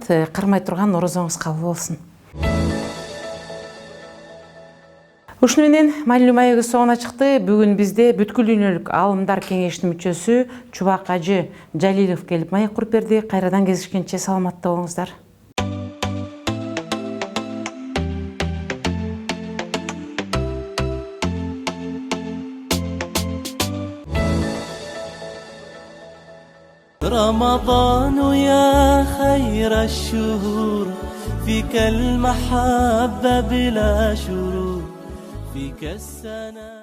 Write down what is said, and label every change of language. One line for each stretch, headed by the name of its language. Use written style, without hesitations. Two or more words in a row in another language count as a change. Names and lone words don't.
Kyrgyz: Кармай турган орозоңуз кабыл болсун. Ушуну менен маанилүү маегибиз соңуна чыкты. Бүгүн бизде бүткүл дүйнөлүк аалымдар кеңешинин мүчөсү Чубак ажы Жалилов келип маек куруп берди. Кайрадан кезишкенче саламатта болуңуздар.
Arabic: رمضان يا خير الشهور فيك المحبة بلا شرور فيك السنة